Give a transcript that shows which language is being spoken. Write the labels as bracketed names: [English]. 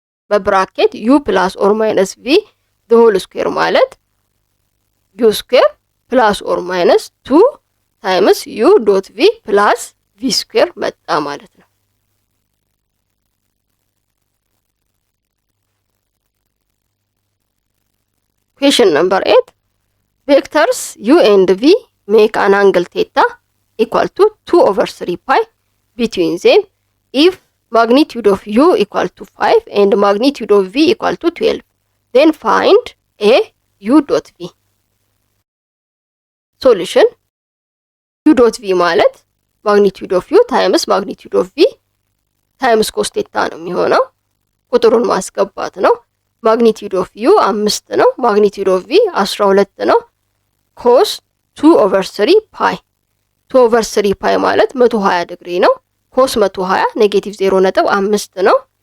[English] በብራኬት u ፕላስ ኦር ማይነስ v the whole square [Amharic] ማለት u ስኩዌር ፕላስ ኦር ማይነስ 2 ታይምስ u ዶት v ፕላስ v ስኩዌር መጣ ማለት ነው። [English] Question number 8. Vectors u and v make an angle theta equal to 2 over 3 pi between them if magnitude of u equal to 5 and magnitude of v equal to 12. Then find a u dot v. [Amharic] Solution u dot v ማለት [English] magnitude of u times magnitude of v times cos theta [Amharic] ነው የሚሆነው። ቁጥሩን ማስገባት ነው። ማግኒቲዩድ ኦፍ ዩ 5 ነው። ማግኒቲዩድ ኦፍ ቪ 12 ነው። ኮስ 2 ኦቨር 3 ፓይ 2 ኦቨር 3 ፓይ ማለት 120 ዲግሪ ነው። ኮስ 120 ኔጌቲቭ 0.5 ነው።